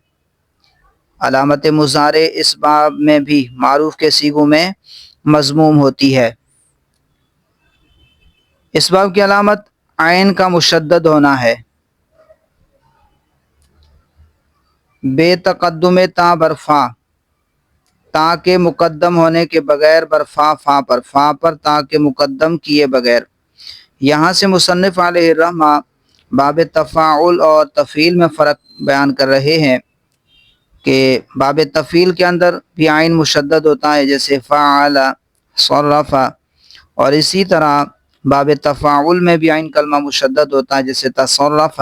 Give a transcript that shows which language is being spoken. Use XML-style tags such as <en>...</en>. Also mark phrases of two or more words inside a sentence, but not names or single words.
<ur>علامت مضارع اس باب میں بھی معروف کے صیغوں میں مضموم ہوتی ہے۔ اس باب کی علامت عین کا مشدد ہونا ہے، بے تقدم تا برفا، تا کے مقدم ہونے کے بغیر برفا فا پر تا کے مقدم کیے بغیر۔ یہاں سے مصنف علیہ الرحمہ باب تفاعل اور تفعیل میں فرق بیان کر رہے ہیں کہ باب تفعیل کے اندر بھی عین مشدد ہوتا ہے جیسے فعل، صرف، اور اسی طرح باب تفاعل میں بھی عین کلمہ مشدد ہوتا ہے جیسے تصرف۔</ur>